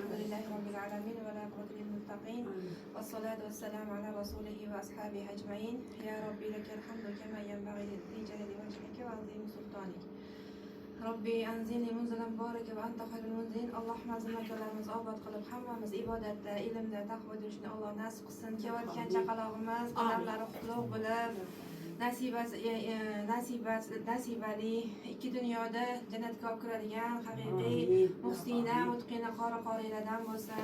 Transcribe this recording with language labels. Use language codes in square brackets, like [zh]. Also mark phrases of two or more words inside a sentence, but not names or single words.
[ar] لله رب العالمين والعاقبة للمتقين والصلاة والسلام على رسوله وأصحابه أجمعين. يا ربي لك الحمد كما ينبغي لجلال وجهك وعظيم سلطانك. رب أنزلني منزلا مباركا وأنت خير المنزلين. [uz] Allohim azmatlarimizni obod qilib, hammamiz ibodatda, ilmda, taqvoda yurishni Alloh nasib qilsin. Kelayotgan chaqalog'imiz odamlari qutlug' bo'lib, nasibali ikki dunyoda jannatga olib kiradigan haqiqiy muhsina, mutqina, qorilardan bo'lsin.